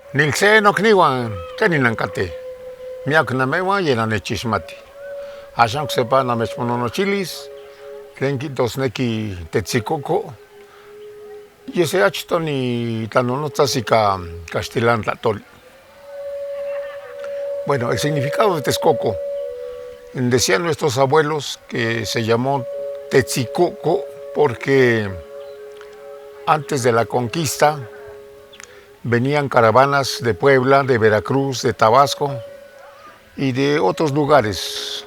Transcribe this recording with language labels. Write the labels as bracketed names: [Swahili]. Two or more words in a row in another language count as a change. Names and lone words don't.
[Nahuatl languages] Nilse nokniwan teninankate. Miak namewan yena nechismati. Ashan sepa namechmononochilis, tlen kijtosneki tetzikoko. Yese achtoni tlanonotzas ika castellán tlatoli. [Spanish] Bueno, el significado de Texcoco. Decían nuestros abuelos que se llamó Tetzcoco porque antes de la conquista venían caravanas de Puebla, de Veracruz, de Tabasco y de otros lugares.